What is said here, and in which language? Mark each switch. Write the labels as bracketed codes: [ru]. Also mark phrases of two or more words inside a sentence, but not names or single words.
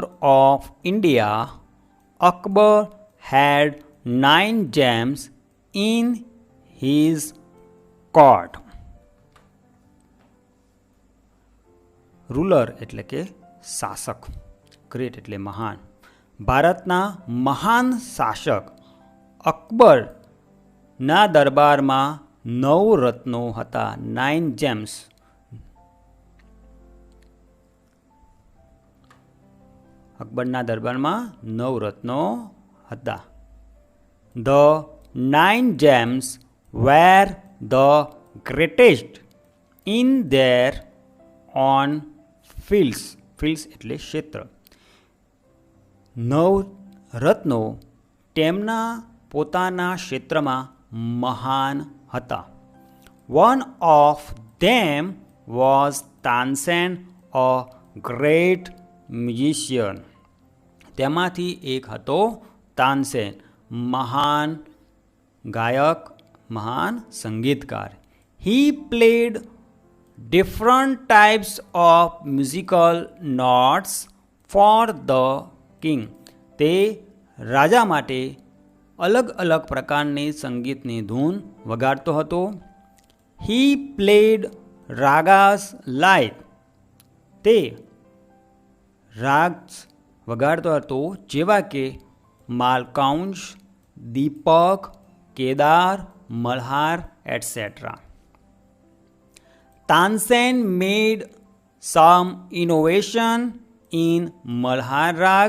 [en] of India, Akbar, had 9 gems in his court. [gu] રૂલર એટલે કે શાસક, ગ્રેટ એટલે મહાન. ભારતના મહાન શાસક અકબરના દરબારમાં 9 રત્નો હતા, 9 જેમ્સ. અકબરના દરબારમાં 9 રત્નો હતા. [en] The 9 gems were the greatest in their own fields. [gu] fields એટલે ક્ષેત્ર. 9 રત્નો તેમના પોતાના ક્ષેત્રમાં મહાન હતા. [en] One of them was Tansen, a great musician. [gu] તેમાંથી એક હતો તાનસેન, મહાન ગાયક, મહાન સંગીતકાર. [en] He played different types of musical notes for the king. [gu] તે રાજા માટે અલગ અલગ પ્રકારની સંગીતની ધૂન વગાડતો હતો. [en] He played ragas like. [gu] તે રાગ વગાડતો હતો જેવા કે માલકાઉંજ, દીપક, કેદાર, મલ્હાર એટસેટ્રા. [en] Tansen made some innovation in Malhar raga.